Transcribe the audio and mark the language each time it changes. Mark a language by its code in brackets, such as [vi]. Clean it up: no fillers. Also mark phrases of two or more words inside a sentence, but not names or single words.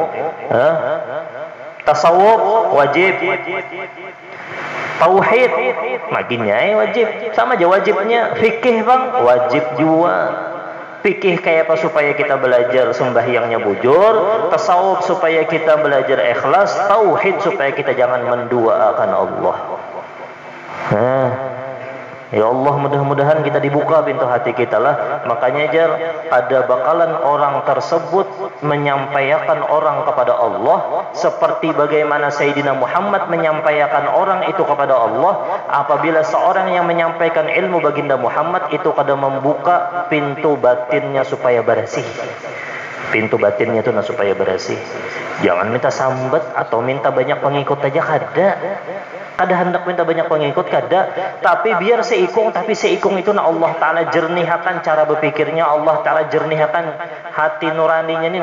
[id] Tasawuf wajib. Tauhid makinnya wajib. Sama aja wajibnya. Fikih bang wajib juga. Fikih kayak apa supaya kita belajar sembahyangnya bujur, tasawuf supaya kita belajar ikhlas, tauhid supaya kita jangan menduakan Allah. [ar] يا الله, [id] mudah-mudahan kita dibuka pintu hati kita lah. Makanya jar ada bakalan orang tersebut menyampaikan orang kepada Allah seperti bagaimana Sayyidina Muhammad menyampaikan orang itu kepada Allah. Apabila seorang yang menyampaikan ilmu baginda Muhammad itu kada membuka pintu batinnya supaya bersih. Pintu batinnya itu supaya bersih. Jangan minta sambat atau minta banyak pengikut aja, kada hendak minta banyak pengikut kada, tapi biar seikung, tapi seikung itu Allah Ta'ala jernihkan cara berpikirnya, Allah Ta'ala jernihkan hati nuraninya nih.